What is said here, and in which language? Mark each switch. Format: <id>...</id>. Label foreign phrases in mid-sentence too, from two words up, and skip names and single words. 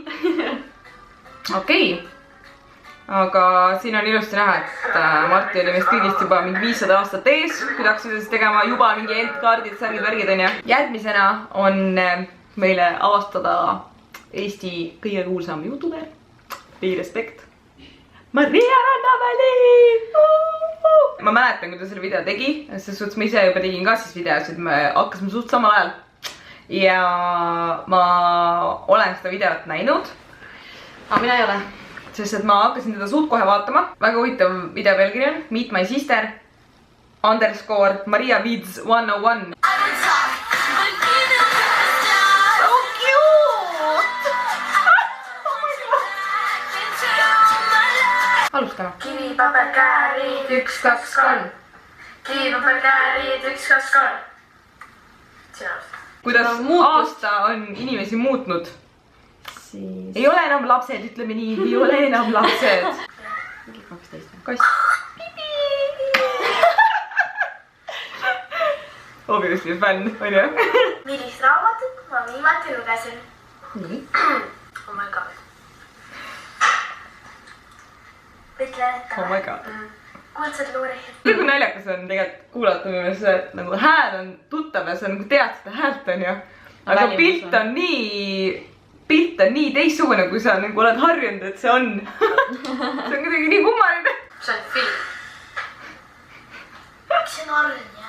<et>Okei. Aga siin on ilusti näha, et Marti oli meist kõigist juba mingi 500 aastat ees. Kui tahaks seda siis tegema juba mingi endkaardid, särgid, värgid on ja. Järgmisena on meile avastada Eesti kõige kuulsam YouTuber.</et> <en>Be respect.</en> <et>Maria Rannamäli! Ma mäletan, kui ta selle video tegi. Selles suhtes ma ise juba tegin ka siis videosid. Me hakkasime suht samal ajal. Ja ma olen seda videot näinud. Aga mina ei ole. Sest et ma hakkasin teda suht kohe vaatama. Väga huvitav video pealkiri on Meet my sister _ Maria Vids 101.</et> <en>So cute!</en> <et>Alustame. Kivi, paber, käärid, 1, 2, 3. Kivi, paber, käärid, 1, 2, 3. Sina alustad. Kuidas aasta on inimesi muutnud? Siis... Ei ole enam lapsed, ütleme nii, ei ole enam lapsed. Mingi 12. Kass. Obviously fänn, on ju? Millist raamatut ma viimati lugesin? Nii.</et> <en>Oh my god.</en> <et>Ütlen ette.</et> <en>Oh my god.</en> <et>Kuldsed luurid. Kui naljakas on tegelikult kuulata minu meelest see, et nagu hääl on tuttav ja sa nagu tead seda häält, on ju. Aga pilt on nii teistsugune, kui sa nagu oled harjunud, et see on. See on kuidagi nii kummaline. See on film. See on arn, jah.</et>